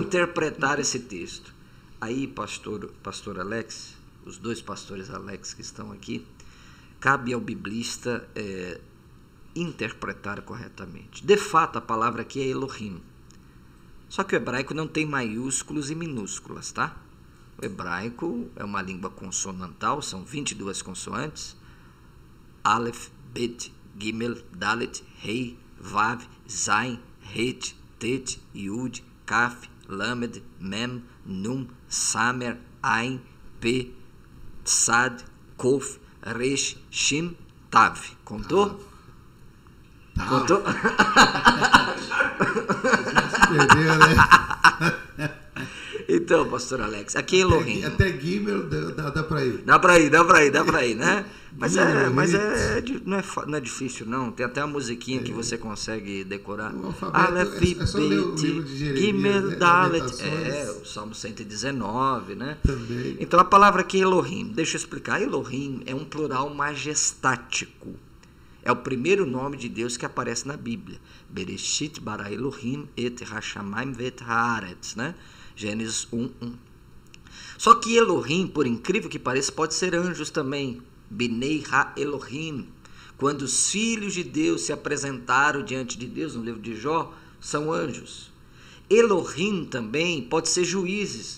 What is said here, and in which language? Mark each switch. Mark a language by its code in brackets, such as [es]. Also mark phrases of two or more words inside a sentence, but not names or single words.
[pt] Interpretar esse texto? Aí, pastor Alex, os dois pastores Alex que estão aqui, cabe ao biblista interpretar corretamente. De fato, a palavra aqui é Elohim. Só que o hebraico não tem maiúsculos e minúsculas, tá? O hebraico é uma língua consonantal, são 22 consoantes. [he] אלף, בית, גימל, דלת, הא, וו, זין, חית, טית, יוד, כף, למד, מם, נון, סמך, עין, פא, צדי, קוף, ריש, שין, תו. Contou? [pt] Contou? Perdeu, né? Então, pastor Alex, aqui é Elohim. Até Gimel dá para ir. Dá para ir, né? Mas não é difícil, não. Tem até uma musiquinha que você consegue decorar. O alfabeto, é só ler o livro de Jeremias, [he] גימל, דלת. [pt] O Salmo 119, né? Também. Então, a palavra aqui é Elohim. Deixa eu explicar. Elohim é um plural majestático. É o primeiro nome de Deus que aparece na Bíblia. [he] בראשית ברא אלוהים את השמים ואת הארץ, [pt] né? Gênesis 1:1. Só que Elohim, por incrível que pareça, pode ser anjos também. [he] בני האלוהים. [pt] Quando os filhos de Deus se apresentaram diante de Deus, no livro de Jó, são anjos. Elohim também pode ser juízes.